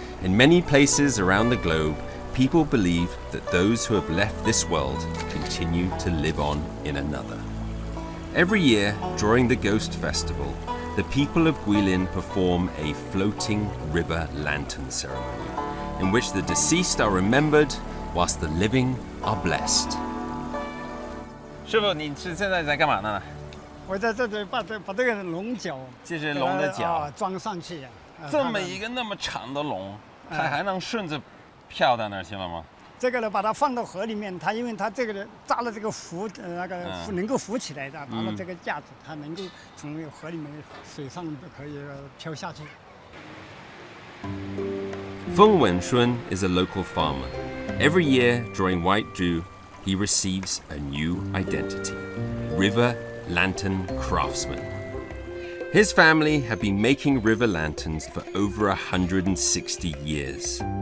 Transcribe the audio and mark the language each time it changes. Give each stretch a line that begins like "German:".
English: In many places around the globe, people believe that those who have left this world continue to live on in another. Every year, during the Ghost Festival, the people of Guilin perform a floating river lantern ceremony, in which the deceased are remembered, whilst the living are blessed.
Chinese: 师傅，你是现在在干嘛呢？我在这里把这个龙角，这是龙的角，装上去呀。这么一个那么长的龙，它还能顺着漂到那儿去了吗？这个呢，把它放到河里面，因为它这个扎了这个浮，能够浮起来的，拿了这个架子，它能够从那个河里面水上可以漂下去。
English: Feng Wenshun is a local farmer. Every year during White Dew, he receives a new identity: river lantern craftsman. His family have been making river lanterns for over 160 years.